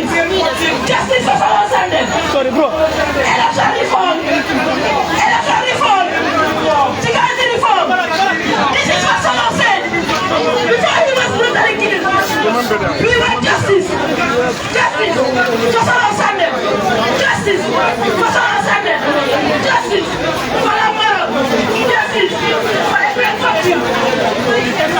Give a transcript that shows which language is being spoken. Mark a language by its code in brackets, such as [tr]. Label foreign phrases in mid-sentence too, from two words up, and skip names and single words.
[en] Justice for Solo Sunday. Sorry, bro. Election reform. Election reform. Security reform. This is what Solo said. Before he was brutally killed. We want justice. Justice for Solo Sunday. Justice for Solo Sunday. Justice for Lamaro. Justice for April 14.